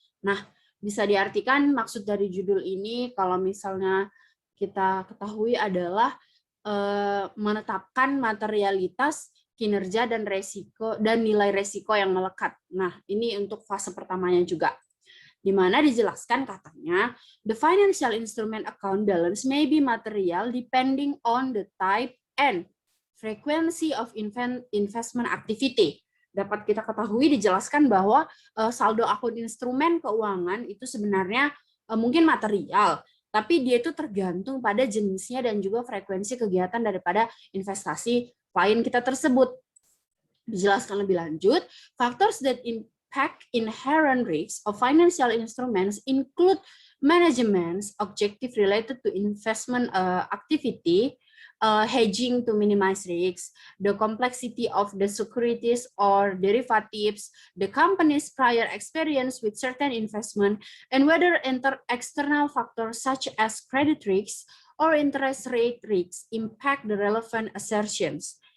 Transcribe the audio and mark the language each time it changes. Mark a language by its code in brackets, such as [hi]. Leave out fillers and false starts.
[id] Nah, bisa diartikan maksud dari judul ini kalau misalnya kita ketahui adalah menetapkan materialitas, kinerja dan resiko dan nilai resiko yang melekat. Nah, ini untuk fase pertamanya juga. Di mana dijelaskan katanya, [en] the financial instrument account balance may be material depending on the type and frequency of investment activity. [id] Dapat kita ketahui dijelaskan bahwa saldo akun instrumen keuangan itu sebenarnya mungkin material, tapi dia itu tergantung pada jenisnya dan juga frekuensi kegiatan daripada investasi klien kita tersebut. Dijelaskan lebih lanjut, [en] factors that impact inherent risks of financial instruments include management's objective related to investment activity, hedging to minimize risks, the complexity of the securities or derivatives, the company's prior experience with certain investment, and whether external factors such as credit risks or interest rate risks impact the relevant assertions.